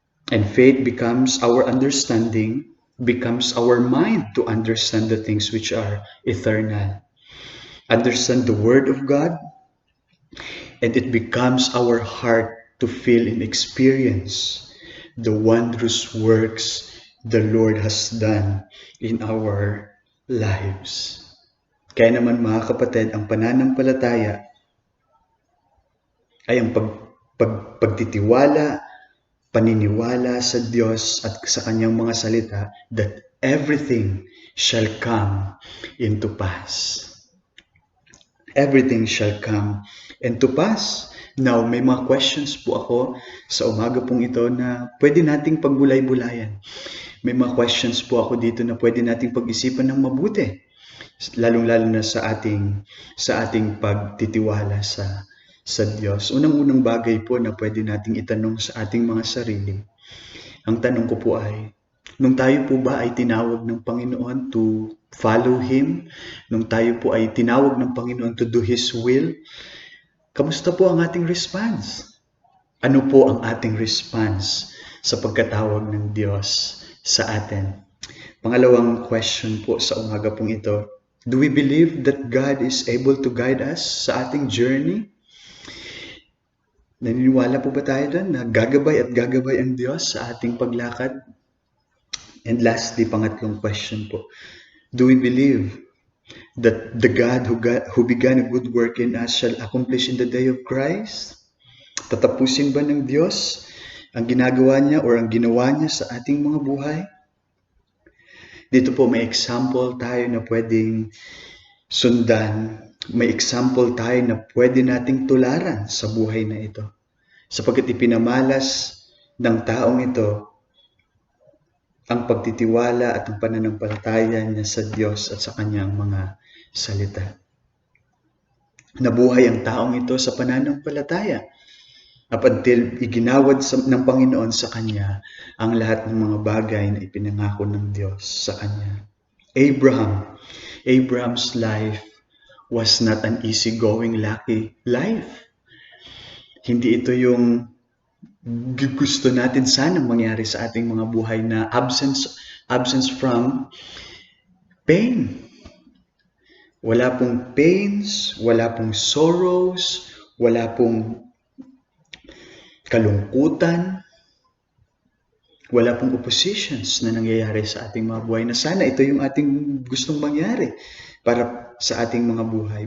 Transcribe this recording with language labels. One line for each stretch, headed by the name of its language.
English: And faith becomes our understanding, becomes our mind to understand the things which are eternal. Understand the Word of God, and it becomes our heart to feel and experience the wondrous works the Lord has done in our lives.
Filipino: Kaya naman mga kapatid, ang pananampalataya ay ang pagtitiwala, paniniwala sa Diyos at sa Kanyang mga salita
English: that everything shall come into pass. Everything shall come into pass.
Filipino: Now, may mga questions po ako sa umaga pong ito na pwede nating pagbulay-bulayan. May mga questions po ako dito na pwede nating pag-isipan ng mabuti. Lalong-lalo na sa ating pagtitiwala sa Diyos. Unang-unang bagay po na pwede nating itanong sa ating mga sarili. Ang tanong ko po ay, nung tayo po ba ay tinawag ng Panginoon
English: to follow Him?
Filipino: Nung tayo po ay tinawag ng Panginoon
English: to do His will?
Filipino: Kamusta po ang ating response? Ano po ang ating response sa pagkatawag ng Diyos sa atin? Pangalawang question po sa umaga pong ito,
English: do we believe that God is able to guide us
Filipino: sa ating journey? Naniniwala po ba tayo doon na gagabay ang Diyos sa ating paglakad?
English: And lastly,
Filipino: pangatlong question po,
English: do we believe that the God who began a good work in us shall accomplish in the day of Christ?
Filipino: Tatapusin ba ng Diyos ang ginagawa niya or ang ginawa niya sa ating mga buhay? Dito po may example tayo na pwedeng sundan. May example tayo na pwede nating tularan sa buhay na ito. Sapagkat ipinamalas ng taong ito ang pagtitiwala at ang pananampalataya niya sa Diyos at sa kanyang mga salita. Nabuhay ang taong ito sa pananampalataya
English: up until
Filipino: iginawad ng Panginoon sa kanya ang lahat ng mga bagay na ipinangako ng Diyos sa kanya.
English: Abraham's life was not an easygoing, lucky life.
Filipino: Hindi ito yung gusto natin sanang mangyari sa ating mga buhay na
English: absence from pain.
Filipino: Wala pong pains, wala pong sorrows, wala pong kalungkutan, wala pong oppositions na nangyayari sa ating mga buhay na sana ito yung ating gustong mangyari para sa ating mga buhay.